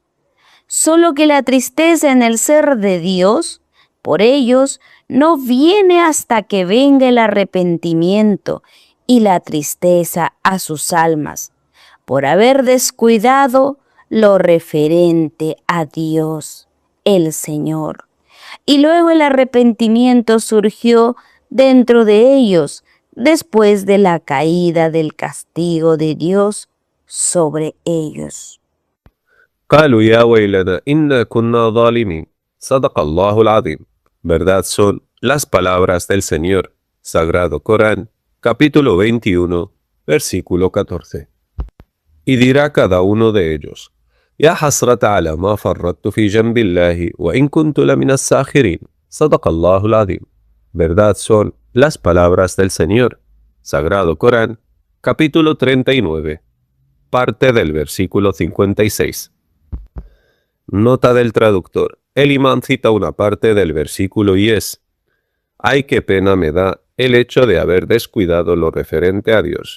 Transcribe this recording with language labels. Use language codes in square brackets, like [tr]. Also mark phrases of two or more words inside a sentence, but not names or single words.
[es] Solo que la tristeza en el ser de Dios por ellos no viene hasta que venga el arrepentimiento y la tristeza a sus almas, por haber descuidado lo referente a Dios, el Señor. Y luego el arrepentimiento surgió dentro de ellos después de la caída del castigo de Dios sobre ellos. [ar] قالوا يا ويلنا إنا كنا ظالمين صدق الله العظيم. [es] Verdad son las palabras del Señor. Sagrado Corán, capítulo 21, versículo 14. Y dirá cada uno de ellos: [ar] يا حسرة على ما فرطت في جنب الله وإن كنت لمن الساخرين صدق الله العظيم. [es] Verdad son las palabras del Señor. Sagrado Corán, capítulo 39, parte del versículo 56. Nota del traductor. El imán cita una parte del versículo y es: ¡ay, qué pena me da el hecho de haber descuidado lo referente a Dios!